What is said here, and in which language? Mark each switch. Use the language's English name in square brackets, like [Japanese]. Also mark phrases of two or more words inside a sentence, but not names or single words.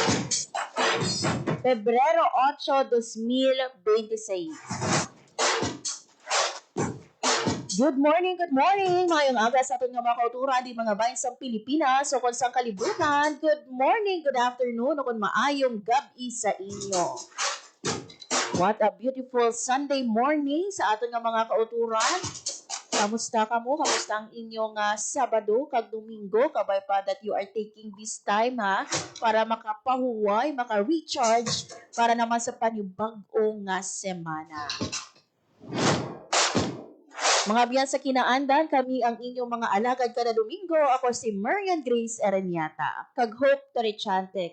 [Hiligaynon] Pebrero 8, 2026. [English] Good morning, good morning. [Hiligaynon] Mayong aga sa aton nga mga kauturan di mga bayan sa Pilipinas o kung sang kalibutan. [English] Good morning, good afternoon [Hiligaynon] o kung maayong gabi sa inyo. [English] What a beautiful Sunday morning [Hiligaynon] sa aton nga mga kauturan. Kamusta kamo? Kamusta ang inyong Sabado kag Domingo? Kabay pa [English] that you are taking this time [Hiligaynon] para makapahuway, maka-recharge para naman sa panibag-ong semana. Mga biyan sa kinaandan, kami ang inyong mga alagad kada Domingo. Ako si Marian Grace Aranyata. Kag Hope Torichante.